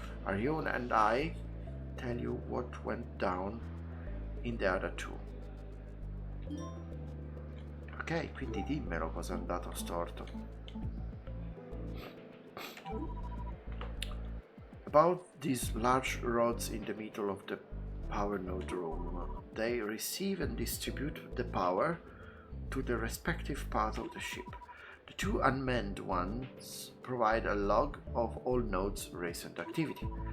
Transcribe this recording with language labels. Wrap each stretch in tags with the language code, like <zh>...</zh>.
<en>Arjun and I tell you what went down in the other two.</en> <it>Ok, quindi dimmelo cosa è andato storto.</it> <en>About these large rods in the middle of the power node room. They receive and distribute the power to the respective part of the ship. The two unmanned ones provide a log of all nodes' recent activity.</en>